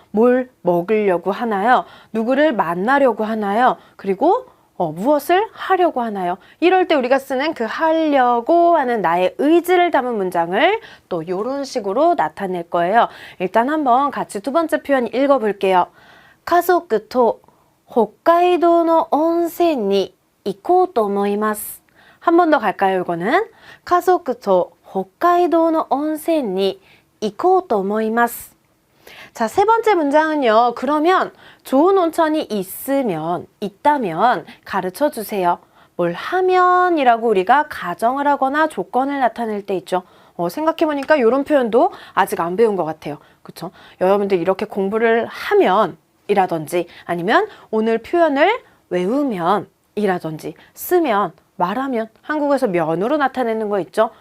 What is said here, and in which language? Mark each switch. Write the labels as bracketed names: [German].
[Korean] 뭘 먹으려고 하나요? 누구를 만나려고 하나요? 그리고 무엇을 하려고 하나요? 이럴 때 우리가 쓰는 그 하려고 하는 나의 의지를 담은 문장을 또 이런 식으로 나타낼 거예요. 일단 한번 같이 두 번째 표현 읽어볼게요. [Japanese] 家族と北海道の温泉に行こうと思います. [Korean] 한 번 더 갈까요? [Japanese] 이거는 家族と北海道の温泉に行こうと思います. [Korean] 자, 3번째 문장은요. 그러면 좋은 온천이 있다면 가르쳐 주세요. 뭘 하면 이라고 우리가 가정을 하거나 조건을 나타낼 때 있죠. 생각해보니까 이런 표현도 아직 안 배운 것 같아요. 그쵸? 여러분들 이렇게 공부를 하면 이라든지 아니면 오늘 표현을 외우면 이라든지 쓰면 말하면 한국에서 면으로 나타내는 거 있죠?